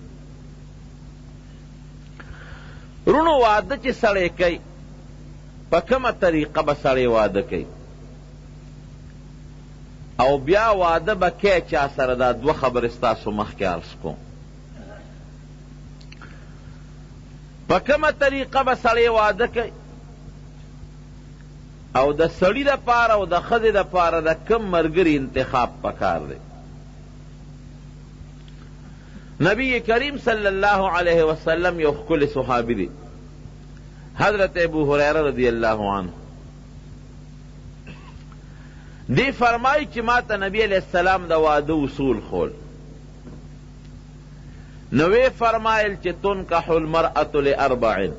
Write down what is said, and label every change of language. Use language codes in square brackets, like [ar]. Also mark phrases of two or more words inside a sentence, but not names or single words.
[ps] رونو وعده چې سړی کوي په کومه طریقه به سړی واده کوي او بیا واده به کوي چا سره دا دوه خبرې ستاسو مخکې عرض کوم په کومه طریقه به سړی واده کوي او د سړي دپاره او د ښځې دپاره د کم ملګري انتخاب پکار دی نبی کریم [ar] صلی اللہ علیہ وسلم [ps] یو ښکلی صحابي دی حضرت ابو هریره [ar] رضی اللہ عنہ [ps] دی فرمائی چې ما ته نبی [ar] علیہ السلام [ps] د واده اصول خول نوې فرمایل چې [ar] تنکح المرأة لاربع